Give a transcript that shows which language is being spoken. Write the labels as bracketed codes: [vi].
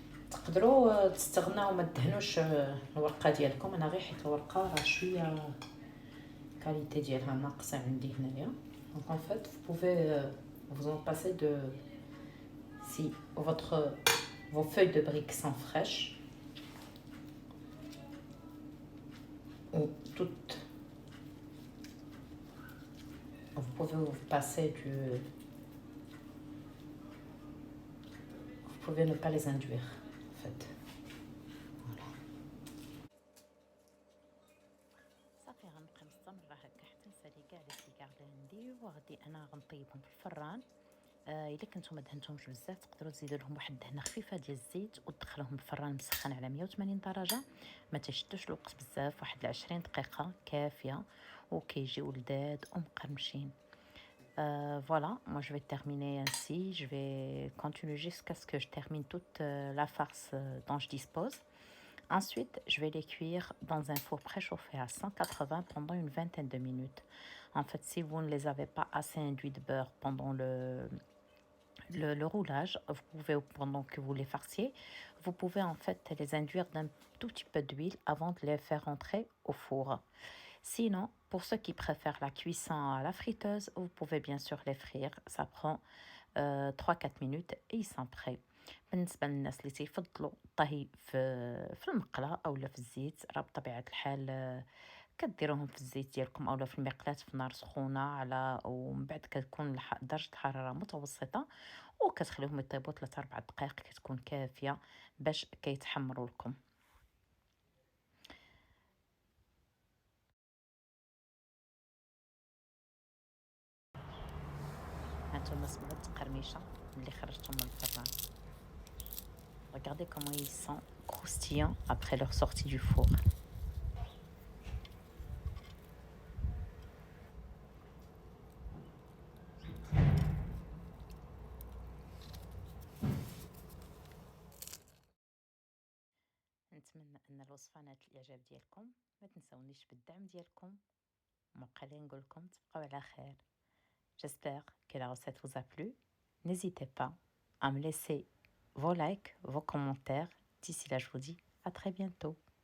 [ar] تقدروا تستغناو ما تدهنوش الورقه ديالكم. انا غير حيت الورقه راه شويه كاليتي ديالها ناقصه عندي هنايا. [fr] دونك en fait vous pouvez vous en passer de si vos feuilles de briques sont fraîches ou toutes. Vous pouvez vous passer du vous pouvez ne pas les induire en fait. Voilà. [ar] صافي غنبقى مستمره هكا حتى نسالي كاع لي سيكار اللي عندي وغادي انا غنطيبهم في الفران. الا كنتو ما دهنتهمش بزاف تقدروا تزيدوا لهم واحد الدهنه خفيفه ديال الزيت وتدخلوهم الفران مسخن على 180 درجه. ما تشدوش الوقت بزاف، واحد 20 دقيقه كافيه وكيجيو لذاذ ومقرمشين. [fr] Voilà, moi je vais terminer ainsi. Je vais continuer jusqu'à ce que je termine toute la farce dont je dispose. Ensuite, je vais les cuire dans un four préchauffé à 180 pendant une vingtaine de minutes. En fait, si vous ne les avez pas assez induits de beurre pendant le roulage, vous pouvez, pendant que vous les farciez, vous pouvez en fait les induire d'un tout petit peu d'huile avant de les faire entrer au four. Sinon, pour ceux qui préfèrent la cuisson à la friteuse, vous pouvez bien sûr les frire. Ça prend 3-4 minutes et ils sont prêts. [ar] بالنسبه للناس اللي تيفضلوا الطهي في المقله اولا في الزيت، راه بطبيعه الحال كديروهم في الزيت ديالكم اولا في المقلاة في نار سخونه على، ومن بعد كتكون درجه الحراره متوسطه وكتخليهم يطيبوا 3-4 دقائق كتكون كافيه باش كيتحمروا لكم. هانتوما سمعوا التقرميشه اللي خرجتهم من الفران. [fr] Regardez comment ils sont croustillants après leur sortie du four. [ar] نتمنى ان الوصفه نالت الاعجاب ديالكم. ما تنساونيش بالدعم ديالكم. ومبقى لي نقولكم تبقاو على خير. [fr] J'espère que la recette vous a plu. N'hésitez pas à me laisser vos likes, vos commentaires. D'ici là, je vous dis à très bientôt.